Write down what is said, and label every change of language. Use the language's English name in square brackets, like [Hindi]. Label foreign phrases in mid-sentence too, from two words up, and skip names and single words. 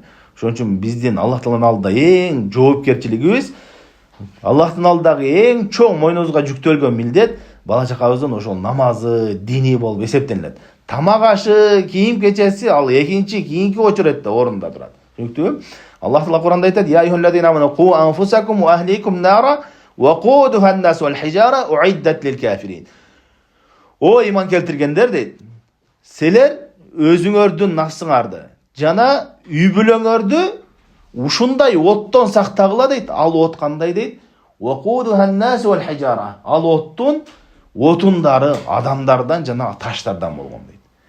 [Kyrgyz] Ошон үчүн биздин Аллах Тааланын алдында эң жоопкерчилигибиз, Аллахтын алдындагы эң чоң мойнубузга жүктөлгөн милдет бала чакабыздын ошол намазы, дини болуп эсептелинет. Тамак ашы, кийим кечеси ал экинчи, кийинки очередде орунда турат. Түшүнүктүүбү? Аллах Таала Куранда айтат: [Arabic] "يا أيها الذين آمنوا قوا أنفسكم وأهليكم نارا وقودها الناس والحجارة أعدت للكافرين." [Kyrgyz] О иман келтиргендер дейт. Силер өзүңөрдүн нафсыңарды жана үй бүлөңөрдү ушундай оттон сактагыла дейт. Ал от кандай дейт? [Arabic] وقودها الناس والحجارة. [Kyrgyz] Ал оттун отундары адамдардан жана таштардан болгон дейт.